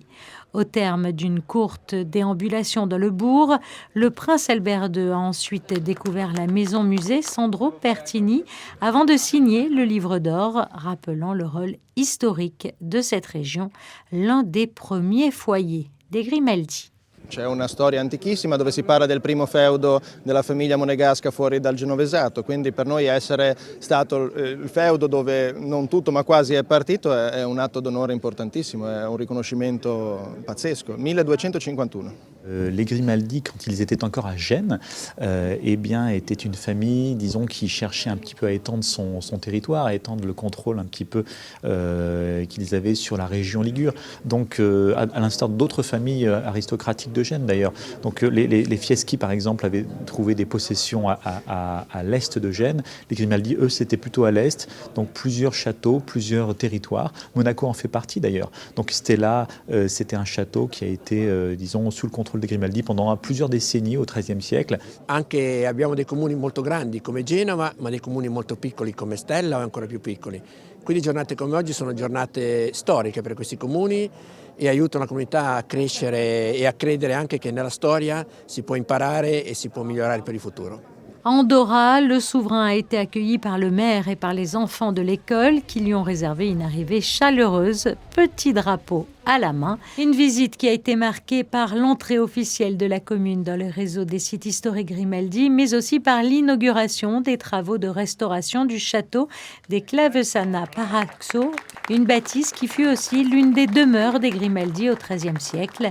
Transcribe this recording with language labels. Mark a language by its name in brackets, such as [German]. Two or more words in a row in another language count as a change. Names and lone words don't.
[French] Au terme d'une courte déambulation dans le bourg, le prince Albert II a ensuite découvert la maison-musée Sandro Pertini avant de signer le livre d'or, rappelant le rôle historique de cette région, l'un des premiers foyers des Grimaldi. [Italian] C'è una storia antichissima dove si parla del primo feudo della famiglia monegasca fuori dal Genovesato, quindi per noi essere stato il feudo dove non tutto ma quasi è partito è un atto d'onore importantissimo, è un riconoscimento pazzesco. 1251. [French] Les Grimaldi, quand ils étaient encore à Gênes, étaient une famille, disons, qui cherchait un petit peu à étendre son territoire, à étendre le contrôle un petit peu qu'ils avaient sur la région Ligure. Donc, à l'instar d'autres familles aristocratiques de Gênes d'ailleurs. Donc, les Fieschi, par exemple, avaient trouvé des possessions à l'est de Gênes. Les Grimaldi, eux, c'était plutôt à l'est. Donc, plusieurs châteaux, plusieurs territoires. Monaco en fait partie d'ailleurs. Donc, Stella, c'était un château qui a été, disons, sous le contrôle dei Grimaldi pendant plusieurs décennies au XIIIe siècle. [Italian] Anche abbiamo dei comuni molto grandi come Genova, ma dei comuni molto piccoli come Stella o ancora più piccoli. Quindi giornate come oggi sono giornate storiche per questi comuni e aiutano la comunità a crescere e a credere anche che nella storia si può imparare e si può migliorare per il futuro. [French] À Andorra, le souverain a été accueilli par le maire et par les enfants de l'école qui lui ont réservé une arrivée chaleureuse, petit drapeau à la main. Une visite qui a été marquée par l'entrée officielle de la commune dans le réseau des sites historiques Grimaldi, mais aussi par l'inauguration des travaux de restauration du château des Clavesana Paraxo, une bâtisse qui fut aussi l'une des demeures des Grimaldi au XIIIe siècle.